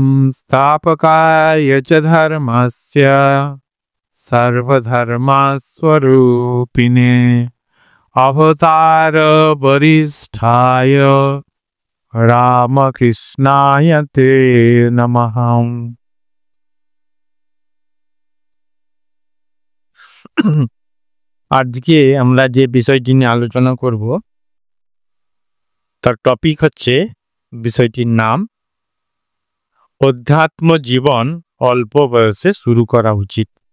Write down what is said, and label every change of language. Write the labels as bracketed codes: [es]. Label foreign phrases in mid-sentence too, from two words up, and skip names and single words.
[sa] संस्थापकाय च धर्मस्य सर्वधर्मस्वरूपिणे अवतार वरिष्ठाय रामकृष्णाय ते नमः। [bn] আজকে আমরা যে বিষয়টি নিয়ে আলোচনা করব তার টপিক হচ্ছে, বিষয়টির নাম অধ্যাত্ম জীবন অল্প বয়সে শুরু করা উচিত।